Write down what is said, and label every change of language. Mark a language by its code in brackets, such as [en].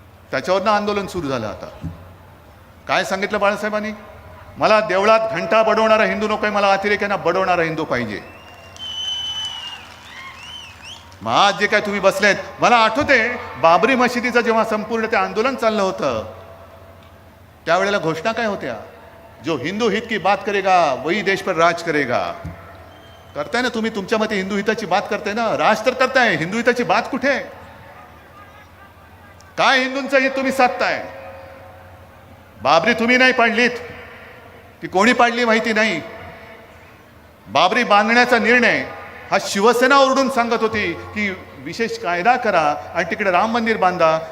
[mr] त्याच्यावरनं आंदोलन सुरू झालं. आता काय सांगितलं बाळासाहेबांनी? मला देवळात घंटा बडवणारा हिंदू नको आहे, मला अतिरेक्यांना बडवणारा हिंदू पाहिजे. मग आज जे काय तुम्ही बसलेत, मला आठवते बाबरी मशिदीचं जेव्हा संपूर्ण ते आंदोलन चाललं होतं त्यावेळेला घोषणा काय होत्या? [hi] जो हिंदू हित की बात करेगा वही देश पर राज करेगा. [mr] करताय ना तुम्ही, तुमच्या मते हिंदू हिताची बात करताय ना, राज तर करताय, हिंदू हिताची बात कुठे आहे? काय हिंदूंचं हित तुम्ही साधताय? बाबरी तुम्ही नाही पाडलीत, ती कोणी पाडली माहिती नाही. बाबरी बांधण्याचा निर्णय हा शिवसेना ओरडून सांगत होती की विशेष कायदा करा आणि तिकडे राम मंदिर बांधा.